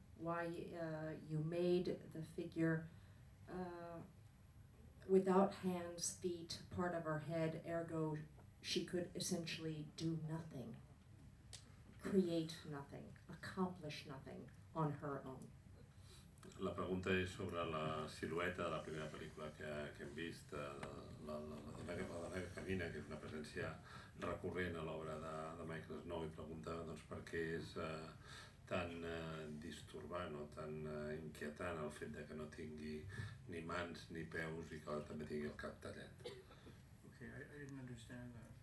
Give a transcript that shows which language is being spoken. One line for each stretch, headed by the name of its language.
English: Why you made the figure without hands, feet, part of her head, ergo she could essentially do nothing, create nothing, accomplish nothing on her own.
Catalan: La pregunta és sobre la silueta de la primera pel·lícula que hem vist, la que camina, que és una presència recurrent a l'obra de Michael Snow, i pregunta doncs per què és tan disturbant o tan inquietant el fet de que no tingui ni mans ni peus i que també tingui el cap tallat.
English: Okay, I didn't understand that.